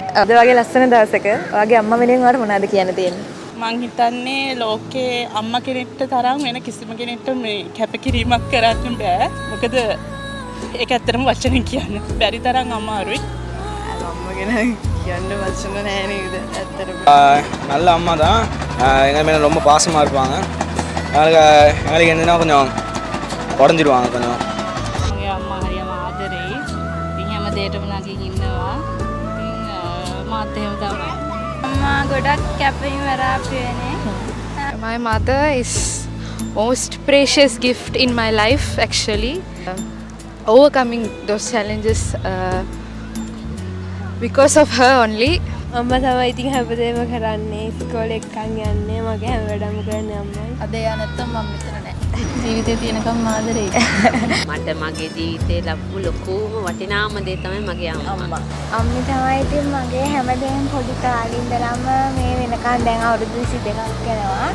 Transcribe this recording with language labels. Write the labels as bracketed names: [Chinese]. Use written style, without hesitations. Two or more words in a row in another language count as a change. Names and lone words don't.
[Sinhala] අද වගේ ලස්සන දවසක ඔයාගේ අම්මා වෙනුවෙන් ඔයාලට මොනවද කියන්න තියෙන්නේ? මං හිතන්නේ ලෝකේ අම්මා කෙනෙක්ට තරම් වෙන කිසිම කෙනෙක්ට මේ කැපකිරීමක් කරන්න බෑ. මොකද ඒක ඇත්තටම වචනෙන් කියන්න බැරි තරම් අමාරුයි. අම්මා ගැන කියන්න වචන නැහැ නේද? ඇත්තටම. [Tamil] நல்ல அம்மா தான். எங்கள் மேலே ரொம்ப பாசமாக இருப்பாங்க. எங்களுக்கு என்னன்னா கொஞ்சம் உடஞ்சிடுவாங்க கொஞ்சம். [Sinhala] මගේ අම්මා හරියම ආදරෙයි. ඉතින් හැම දෙයකම නැගින් ඉන්නවා. ඉතින් මාත් එහෙම තමයි. අම්මා ගොඩක් කැපවීම වරාප්පු වෙන්නේ. [English] My mother is most precious gift in my life actually. Overcoming those challenges because of her only. [Sinhala] අම්මා තමයි ඉතින් හැමදේම කරන්නේ ඉස්කෝලේ එක්කන් යන්නේ මගේ හැම වැඩම කරන්නේ අම්මයි. අද යා නැත්තම් මම මෙතන නැහැ. ජීවිතේ තියෙනකම් ආදරෙයි. මට මගේ ජීවිතේ ලැබු ලොකුම වටිනාම දේ තමයි මගේ අම්මා. අම්මි තමයි ඉතින් මගේ හැමදේම පොඩි කාලේ ඉඳලම මේ වෙනකන් දැන් අවුරුදු 22ක් වෙනවා.